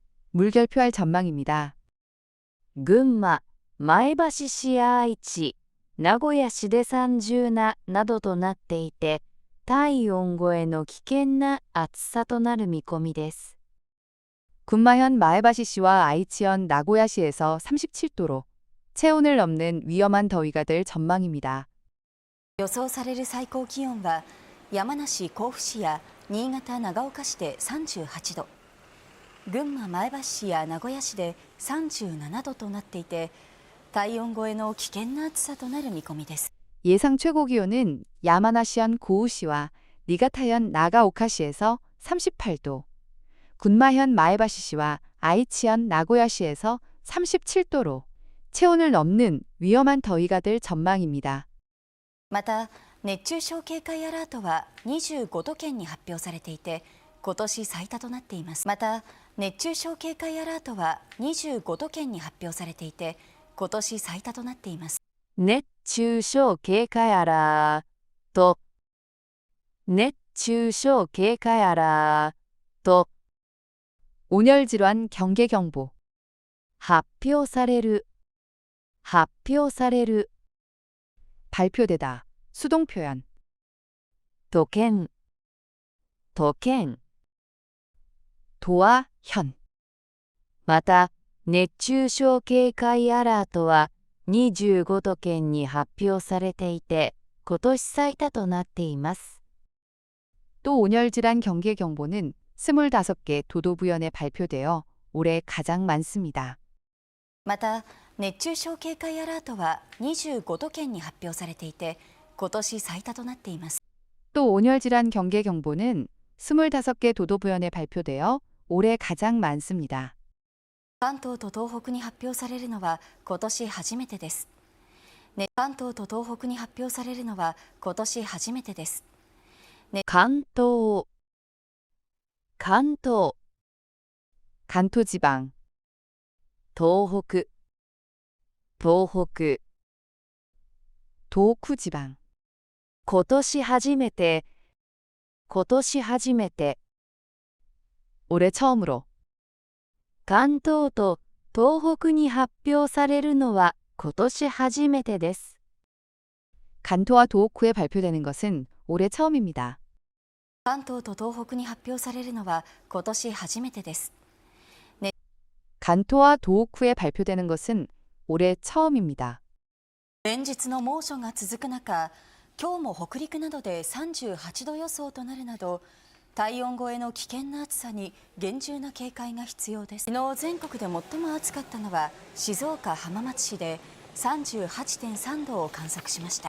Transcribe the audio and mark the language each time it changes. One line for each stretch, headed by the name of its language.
Korean: 물결표할 전망입니다.
Japanese: 群馬、前橋市や愛知、名古屋市で37度となっていて、体温超えの危険な暑さとなる見込みです。
Korean: 군마현 마에바시시와 아이치현 나고야시에서 37도로 체온을 넘는 위험한 더위가 될 전망입니다.
Japanese: 予想される最高気温は山梨甲府市や新潟長岡市で38度、群馬前橋市や名古屋市で37度となっていて、体温超えの危険な暑さとなる見込みです。
Korean: 예상 최고 기온은 야마나시현 고우시와 니가타현 나가오카시에서 38도, 군마현 마에바시시와 아이치현 나고야시에서 37도로 체온을 넘는 위험한 더위가 될 전망입니다.
Japanese: また熱中症警戒アラートは25都県に発表されていて、今年最多となっています。また熱中症警戒アラートは25都県に発表されていて、今年最多となっています。熱中症警戒アラート、熱中症警戒アラート、
Korean: 온열질환 경계경보.
Japanese: 発表される、発表される。
Korean: 발표되다. 수동 표현.
Japanese: 都県、都県。
Korean: 도와 현.
Japanese: また、熱中症警戒アラートは 25都県に発表されていて、今年最多となっています。
Korean: 또 온열질환 경계 경보는 25개 도도부연에 발표되어 올해 가장 많습니다.
Japanese: また、熱中症警戒アラートは25都県に発表されていて、今年最多となっています。
Korean: 또 온열질환 경계 경보는 25개 도도부연에 발표되어 올해 가장 많습니다.
Japanese: 関東と東北に発表されるのは今年初めてです。関東と東北に発表されるのは今年初めてです。関東、関東、
Korean: 간토지방,
Japanese: 東北、東北、
Korean: 도쿠지방,
Japanese: 今年初めて、今年初めて、
Korean: 올해 처음으로
Japanese: 関東と東北に発表されるのは今年初めてです。
Korean: 간토와 도호쿠에 발표되는 것은 올해 처음입니다.
Japanese: 関東と東北に発表されるのは今年初めてです。
Korean: 간토와 도호쿠에 발표되는 것은 올해 처음입니다.
Japanese: 連日の猛暑が続く中、今日も北陸などで38度予想となるなど、体温超えの危険な暑さに厳重な警戒が必要です。昨日全国で最も暑かったのは静岡浜松市で 38.3 度を観測しました。